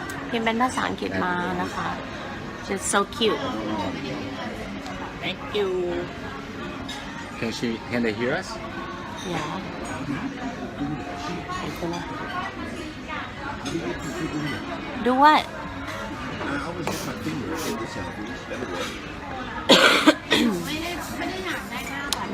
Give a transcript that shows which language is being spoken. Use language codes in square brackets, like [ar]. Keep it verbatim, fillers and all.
[th] พิมพ์เป็นภาษาอังกฤษมานะคะ [en] She's so cute Thank you Can she? Can they hear us? Yeah [th] เห็นไหม [en] Do what? I always get my finger in the selfies. That'll work. [th] ไม่ได้ไม่ได้อยากได้หน้าแบบ